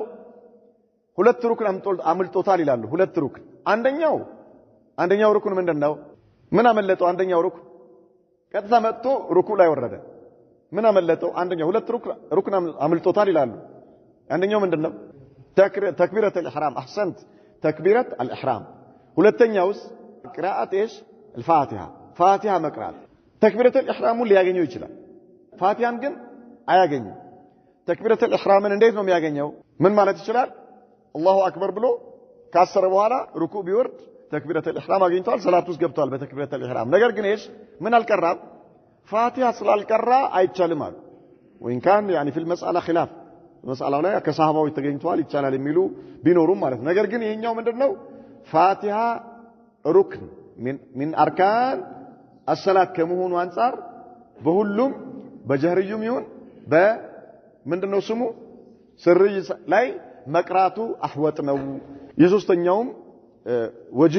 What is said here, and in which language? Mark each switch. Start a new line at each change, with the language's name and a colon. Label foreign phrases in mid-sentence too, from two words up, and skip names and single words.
Amharic: ሁለት ሩክን አምልጦታል ይላሉ። ሁለት ሩክን አንደኛው ሩክን ምንድነው? ምን አመለጠው? አንደኛው ቀጥታ መጥቶ ሩኩዕ ላይ ወረደ። ምን አመለጠው? ሁለት ሩክን አምልጦታል ይላሉ። አንደኛው ምንድነው?
Arabic: تكبيرة الإحرام أحسنت تكبيرة الإحرام።
Amharic: ሁለተኛውስ ቅራአት
Arabic: ايش الفاتحه
Amharic: ፋቲሃ መቅራት። ተክቢረቱል ኢህራሙን ሊያገኘው ይችላል፣ ፋቲሃን ግን አያገኝም። ተክቢረቱል ኢህራምን እንዴት ነው የሚያገኘው? ምን ማለት ይችላል? አላሁ አክበር ብሎ ካሰረ በኋላ ሩኩዕ ቢወርድ ተክቢረቱል ኢህራም አግኝቷል፣ ሰላት ውስጥ ገብቷል በተክቢረቱል ኢህራም። ነገር ግን ايش ምን አልቀራም? ፋቲሃ ስላልቀራ አይቻልም አሉ።
Arabic: وإن كان يعني في المسألة خلاف
Amharic: መስአላው ላይ ከሰሃባዎች ተገኝቷል ይቻላል የሚሉ ቢኖሩም ማለት። ነገር ግን ይሄኛው ምንድነው? ፋቲሃ ሩክን
Arabic: من أركان الصلاة
Amharic: ከመሆኑ አንፃር በሁሉም በጀህርዩም ይሁን በምንድነው ስሙ ስርይ ላይ መቅራቱ አህወጥ ነው። የሶስተኛውም ወጅህ